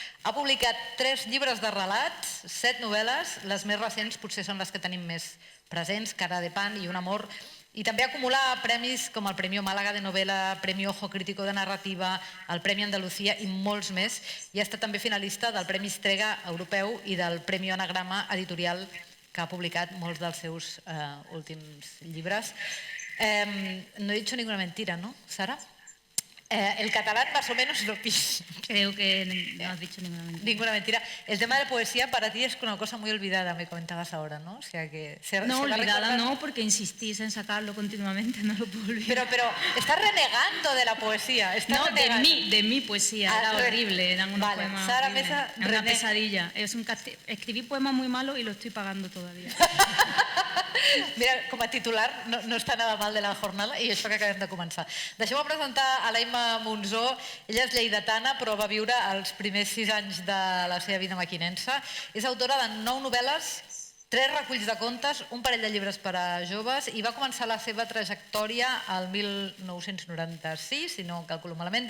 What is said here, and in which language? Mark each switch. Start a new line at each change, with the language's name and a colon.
Catalan: Ha publicat 3 llibres de relats, 7 novel·les, les més recents potser són les que tenim més presents, Cara de pan i Un amor, i també acumula premis com el Premio Málaga de Novela, Premio Ojo Crítico de Narrativa, el Premi Andalucía i molts més, i ha estat també finalista del Premi Strega Europeu i del Premi Anagrama Editorial, que ha publicat molts dels seus últims llibres.
Spanish: No he dicho ninguna mentira, ¿no, Sara? El catalán más o menos lo pillo. Creo que no has dicho ninguna mentira. Ninguna mentira. El tema de la poesía para ti es una cosa muy olvidada, me comentabas ahora, ¿no? O sea que no, olvidada no, porque insistís en sacarlo continuamente, no lo puedo olvidar. Pero estás renegando de la poesía. No, de mi poesía. Era horrible, eran unos poemas Sara Mesa, era una pesadilla. Escribí poemas muy malos y lo estoy pagando todavía.
Catalan: Mira, com a titular no està
Spanish: nada mal
Catalan: de la jornada i això que acabem de començar. Deixeu-me presentar a la Imma Monzó. Ella és lleidatana, però va viure els primers 6 anys de la seva vida maquinensa. És autora de 9 novel·les, 3 reculls de contes, un parell de llibres per a joves, i va començar la seva trajectòria al 1996, si no calculo malament.